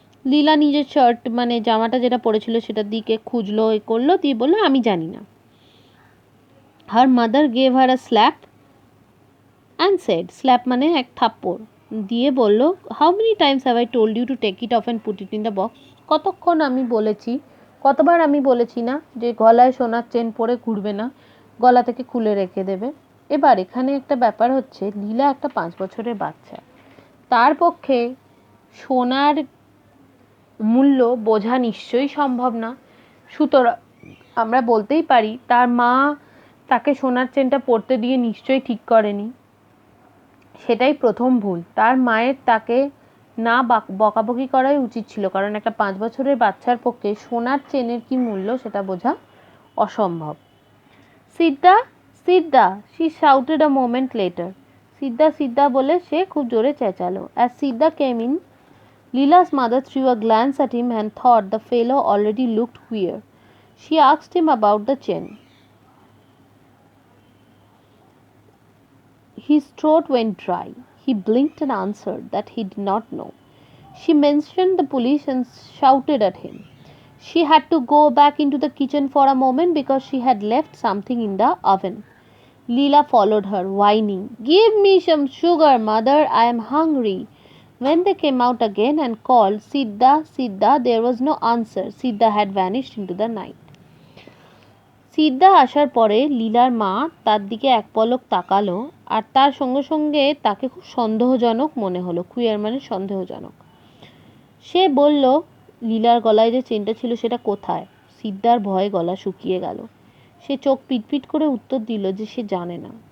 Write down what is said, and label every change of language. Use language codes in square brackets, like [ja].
[bn] লীলা নিজের শার্ট মানে জামাটা যেটা পরেছিল সেটার দিকে খুঁজলো, এ করলো, দিয়ে বললো আমি জানি না। [en] Her mother gave her a slap and said, [bn] slap মানে এক থাপ্পড় দিয়ে বলল, [en] how many times have I told you to take it off and put it in the box? [bn] কতক্ষণ আমি বলেছি, কতবার আমি বলেছি না যে গলায় সোনার চেন পরে ঘুরবে না, গলা থেকে খুলে রেখে দেবে। এবার এখানে একটা ব্যাপার হচ্ছে, লীলা একটা 5 বছরের বাচ্চা, তার পক্ষে সোনার মূল্য বোঝা নিশ্চয়ই সম্ভব না। সুতরাং আমরা বলতেই পারি তার মা তাকে সোনার চেনটা পরতে দিয়ে নিশ্চয়ই ঠিক করেনি। সেটাই প্রথম ভুল। তার মায়ের তাকে না বকাবকি করাই উচিত ছিল, কারণ একটা 5 বছরের বাচ্চার পক্ষে সোনার চেনের কি মূল্য সেটা বোঝা অসম্ভব। [en] Siddha Siddha, she shouted a moment later. [bn] সিদ্ধা সিদ্ধা বলে সে খুব জোরে চেঁচালো। [en] As Siddha came in, Leela's mother threw a glance at him and thought the fellow already looked queer. She asked him about the chain. His throat went dry. He blinked and answered that he did not know. She mentioned the police and shouted at him. She had to go back into the kitchen for a moment because she had left something in the oven. Leela followed her, whining, give me some sugar, mother, I am hungry. When they came out again and called, Siddha, Siddha, there was no answer. Siddha had vanished into the night. [bn] সিদ্ধা আসার পরে লীলার মা তার দিকে এক পলক তাকালো, আর তার সঙ্গে সঙ্গে তাকে খুব সন্দেহজনক মনে হলো। কুইয়ার মানে সন্দেহজনক। সে বলল, লীলার গলায় যে চেনটা ছিল সেটা কোথায়? সিদ্ধার ভয়ে গলা শুকিয়ে গেল। সে চোখ পিটপিট করে উত্তর দিল যে সে জানে না।